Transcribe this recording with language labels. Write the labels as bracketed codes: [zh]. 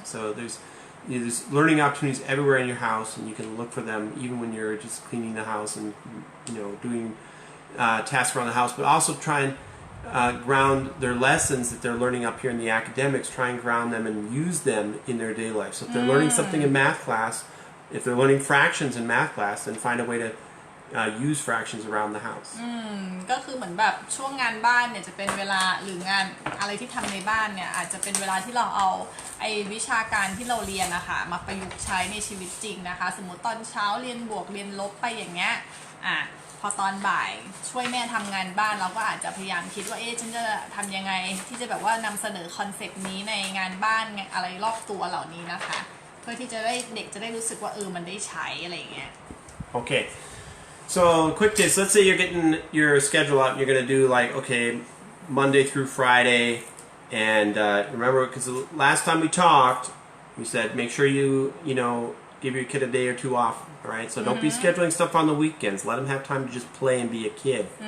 [en] So there's learning opportunities everywhere in your house, and you can look for them even when you're just cleaning the house and doing tasks around the house. But also try and ground their lessons that they're learning up here in the academics. Try and ground them and use them in their daily life. So if they're learning something in math class, if they're learning fractions in math class, then find a way to use fractions around the house. [th] ก็คือเหมือนแบบช่วงงานบ้านเนี่ยจะเป็นเวลาหรืองานอะไรที่ทำในบ้านเนี่ยอาจจะเป็นเวลาที่เราเอาไอ้วิชาการที่เราเรียนนะคะมาประยุกต์ใช้ในชีวิตจริงนะคะสมมติตอนเช้าเรียนบวกเรียนลบไปอย่างเงี้ยพอตอนบ่ายช่วยแม่ทำงานบ้านเราก็อาจจะพยายามคิดว่าฉันจะทำยังไงที่จะแบบว่านำเสนอคอนเซปต์นี้ในงานบ้านอะไรรอบตัวเหล่านี้นะคะเพื่อที่จะได้เด็กจะได้รู้สึกว่ามันได้ใช้อะไรอย่างเงี้ย [en] Okay. So quick tips. Let's say you're getting your schedule out and you're going to do like, okay, Monday through Friday. And remember, because the last time we talked, we said make sure you give your kid a day or two off. All right. So don't be scheduling stuff on the weekends. Let them have time to just play and be a kid.